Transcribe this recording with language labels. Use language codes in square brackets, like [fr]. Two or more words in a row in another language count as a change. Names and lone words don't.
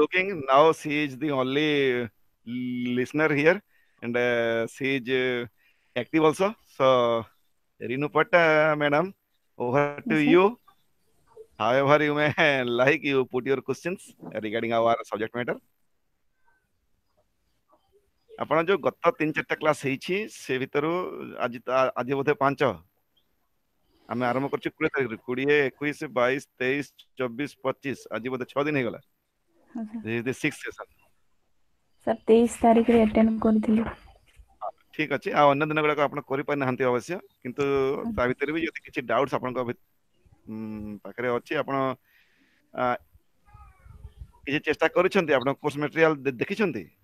[en] looking now, she is the only listener here, and she is active also. So, Rinu Patta, madam, over to Yes, sir. you. however you may like, you put your questions regarding our subject matter. [or] ଆପଣ ଯୋଉ ଗତ 3-4ଟା କ୍ଲାସ୍ ହେଇଛି ସେ ଭିତରୁ ଆଜି ବୋଧେ 5 ଆମେ ଆରମ୍ଭ କରିଛୁ 20 ତାରିଖରୁ 20, 21, 22, 23, 24, 25 ଆଜି ବୋଧେ 6 ଦିନ ହେଇଗଲା। ହଁ ସାର୍। [en] This is the 6th session. [or] ସାର୍ 23 ତାରିଖରେ ଆଟେଣ୍ଡ କରିଥିଲି। ଠିକ ଅଛି, ଆଉ ଅନ୍ୟ ଦିନ ଗୁଡାକ ଆପଣ କରିପାରିନାହାନ୍ତି ଅବଶ୍ୟ, କିନ୍ତୁ ତା ଭିତରେ ବି ଯଦି କିଛି ଡାଉଟ୍ସ ଆପଣଙ୍କ ପାଖରେ ଅଛି, ଆପଣ କିଛି ଚେଷ୍ଟା କରିଛନ୍ତି, ଆପଣ [en] course material [or] ଦେଖିଛନ୍ତି?